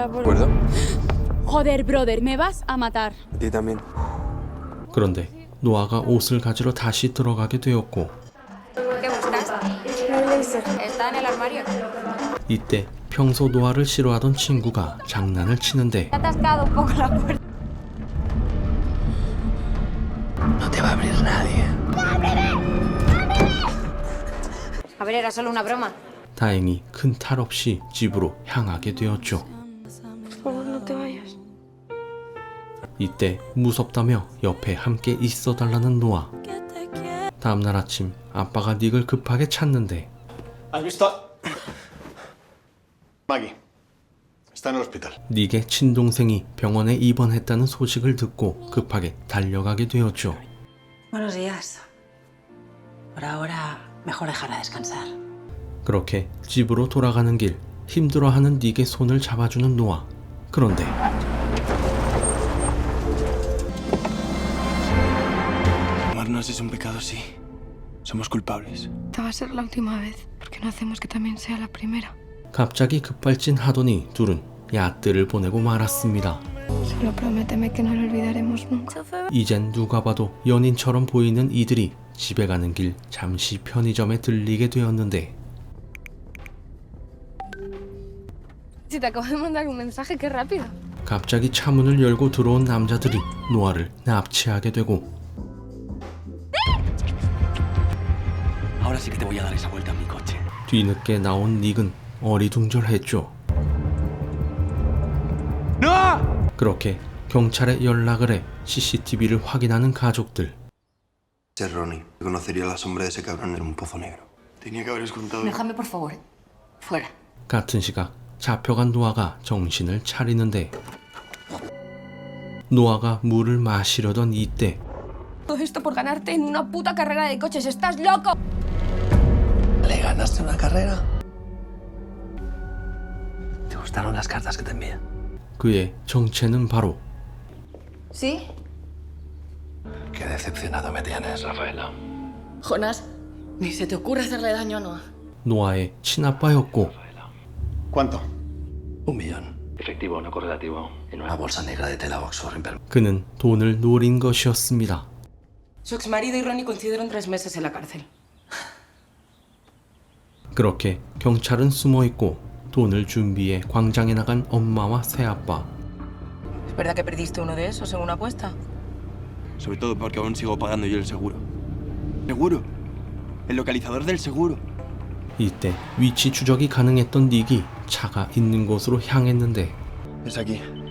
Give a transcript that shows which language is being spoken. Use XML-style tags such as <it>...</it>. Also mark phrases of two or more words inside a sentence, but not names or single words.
<es>¿De acuerdo? Joder, brother, me vas a matar. A ti también.</es> <ko>그런데 노아가 옷을 가지러 다시 들어가게 되었고</ko> <es>¿Qué buscas? Está en el armario.</es> <ko>이때 평소 노아를 싫어하던 친구가 장난을 치는데</ko> <es>Ha atascado un poco la puerta. No te va a abrir nadie. A ver, era solo una broma.</es> <ko>다행히 큰 탈 없이 집으로 향하게 되었죠.</ko> <es>Por favor, no te vayas.</es> <ko>이때 무섭다며 옆에 함께 있어달라는 노아. 다음날 아침 아빠가 닉을 급하게 찾는데</ko> <es>¿Has visto? Maggie. Está en el hospital.</es> <ko>닉의 친동생이 병원에 입원했다는 소식을 듣고 급하게 달려가게 되었죠.</ko> <es>Buenos días. Por ahora, mejor dejarla descansar.</es> <ko>그렇게 집으로 돌아가는 길 힘들어하는 닉의 손을 잡아주는 노아. 그런데</ko> <es>Amarnos es un pecado, sí. Somos culpables. Esta va a ser la última vez. ¿Por qué no hacemos que también sea la primera?</es> <ko>갑자기 급발진하더니 둘은 야뜨를 보내고 말았습니다.</ko> <es>Solo prométeme que no lo olvidaremos nunca.</es> <ko>이젠 누가 봐도 연인처럼 보이는 이들이 집에 가는 길 잠시 편의점에 들리게 되었는데</ko> <es>Si te acabo de mandar un mensaje, qué rápido.</es> <ko>갑자기 차문을 열고 들어온 남자들이 노아를 납치하게 되고</ko> <es>Ahora sí que te voy a dar esa vuelta en mi coche.</es> <ko>뒤늦게 나온 닉은 어리둥절했죠. 그렇게 경찰에 연락을 해 CCTV를 확인하는 가족들.</ko> <es>Ser Ronnie. Conocería la sombra de ese cabrón en un pozo negro. Tenía que haberos contado. Déjame, por favor. Fuera.</es> <ko>같은 시각 잡혀간 노아가 정신을 차리는데 노아가 물을 마시려던 이때</ko> <es>Todo esto por ganarte en una puta carrera de coches. ¡Estás loco! ¿Le ganaste una carrera? ¿Te gustaron las cartas que te envié?</es> <ko>그의 정체는 바로</ko> <es>¿Sí? Qué decepcionado me tienes, Rafaela. Jonas, ni se te ocurre hacerle daño a Noah.</es> <ko>노아의 친아빠였고</ko> <es>¿Cuánto? 1 millón. Efectivo, no correlativo. En una bolsa negra de tela Oxford Imperial.</es> <ko>그는 돈을 노린 것이었습니다.</ko> <es>Su exmarido y Ronnie coincidieron 3 meses en la cárcel.</es> <ko>그렇게 경찰은 숨어있고 돈을 준비해 광장에 나간 엄마와 새아빠.</ko> <es>¿Es verdad que perdiste uno de esos en una apuesta? Sobre todo porque aún sigo pagando yo el seguro. ¿Seguro? El localizador del seguro.</es> <ko>이때 위치 추적이 가능했던 닉이 차가 있는 곳으로 향했는데</ko> <es>Es aquí.</es>